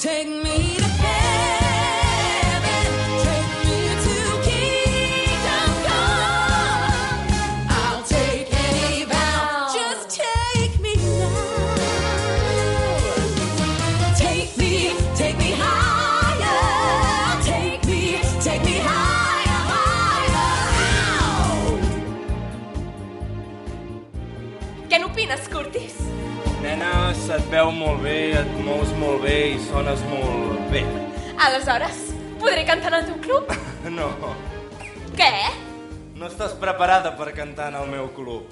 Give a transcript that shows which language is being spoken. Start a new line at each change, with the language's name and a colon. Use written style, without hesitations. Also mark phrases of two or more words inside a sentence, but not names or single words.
English: Take me to heaven, take me to kingdom come. I'll take any vow, just take me now. Take me higher. Take me higher, higher.
Catalan: Què n'opines, Curtis? Nena, se't veu molt bé, et mous molt bé i sones molt bé. Aleshores, podré cantar en el teu club? No, Què? no estàs preparada per cantar en el meu club.